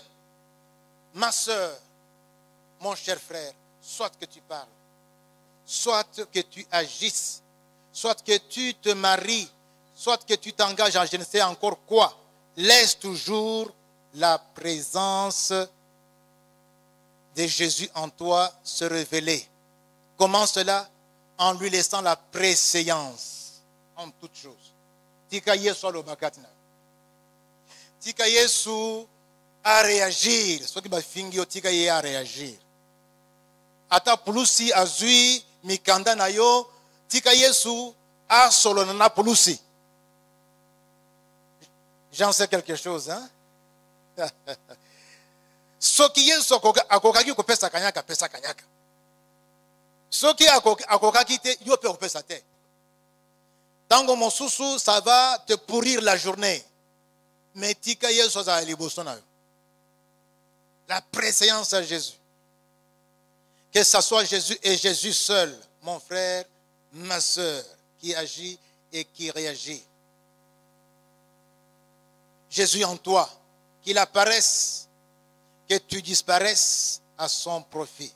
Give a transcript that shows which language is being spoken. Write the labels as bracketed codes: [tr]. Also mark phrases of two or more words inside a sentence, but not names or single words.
[fr] Ma soeur, mon cher frère, soit que tu parles, soit que tu agisses, soit que tu te maries, soit que tu t'engages en je ne sais encore quoi, laisse toujours la présence de Jésus en toi se révéler. Comment cela? En lui laissant la préséance en toutes choses. [ln] Tika Yesu alobakatina. Tika Yesu a réagir. [fr] Ce qui m'a fingé, [ln] tika Yesu a réagir. Ata pulusi azui mikanda na yo, tika Yesu a solonana pulusi. [fr] J'en sais quelque chose, hein? [ln] Soki Yesu akokaki kopesa kanyaka, pesa kanyaka. Soki akokaki te, yo pe kopesa te. Tango mosusu, [fr] ça va te pourrir la journée. [ln] Mais tika Yesu za liboso na yo. [fr] La préséance à Jésus. Que ce soit Jésus et Jésus seul, mon frère, ma soeur, qui agit et qui réagit. Jésus en toi, qu'il apparaisse, que tu disparaisses à son profit.